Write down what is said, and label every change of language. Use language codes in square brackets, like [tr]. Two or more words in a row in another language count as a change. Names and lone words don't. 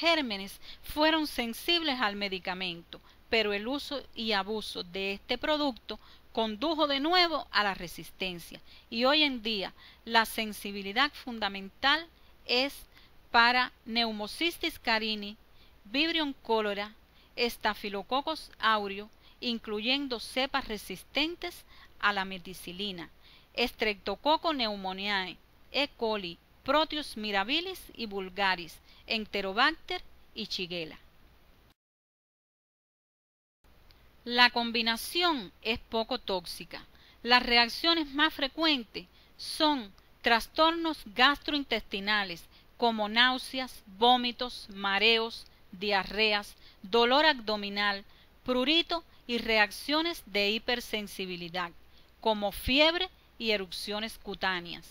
[es] gérmenes fueron sensibles al medicamento, pero el uso y abuso de este producto condujo de nuevo a la resistencia, y hoy en día la sensibilidad fundamental es para Pneumocystis carini, Vibrio cholera, Staphylococcus aureus, incluyendo cepas resistentes a la meticilina, Streptococcus pneumoniae, E. coli, Proteus mirabilis y vulgaris, Enterobacter y Shigella. La combinación es poco tóxica. Las reacciones más frecuentes son trastornos gastrointestinales como náuseas, vómitos, mareos, diarreas, dolor abdominal, prurito y reacciones de hipersensibilidad como fiebre y erupciones cutáneas.